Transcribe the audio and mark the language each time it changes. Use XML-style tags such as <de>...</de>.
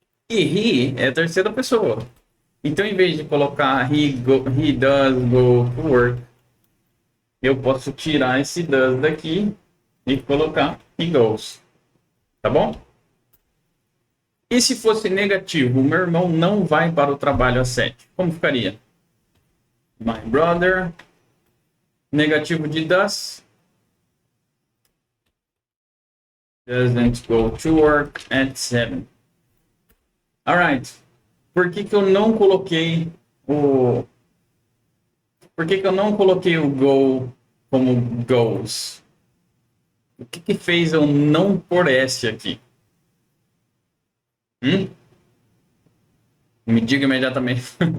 <pt>E he é a terceira pessoa. Então, em vez de colocar he does go to work, eu posso tirar esse does daqui e colocar he goes. Tá bom? E se fosse negativo, o meu irmão não vai para o trabalho às 7. Como ficaria?</pt> <en>My brother, negativo de doesn't go to work at 7. Alright.</en> <pt>Por que eu não coloquei o... Por que eu não coloquei o go como goes? O que fez eu não pôr S aqui? Me diga imediatamente.</pt>